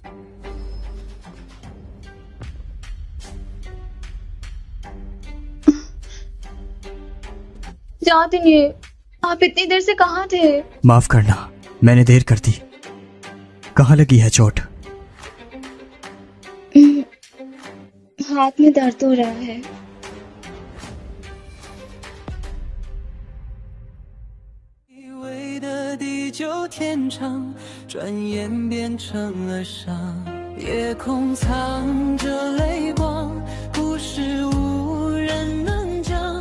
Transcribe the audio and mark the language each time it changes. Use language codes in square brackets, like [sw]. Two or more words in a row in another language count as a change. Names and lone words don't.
[hi] याद ही नहीं है, आप इतनी देर से कहाँ थे? माफ करना, मैंने देर कर दी। कहाँ लगी है चोट? हाथ में दर्द हो रहा है। [zh] 以为的地久天长，转眼变成了伤。夜空藏着泪光，故事无人能讲。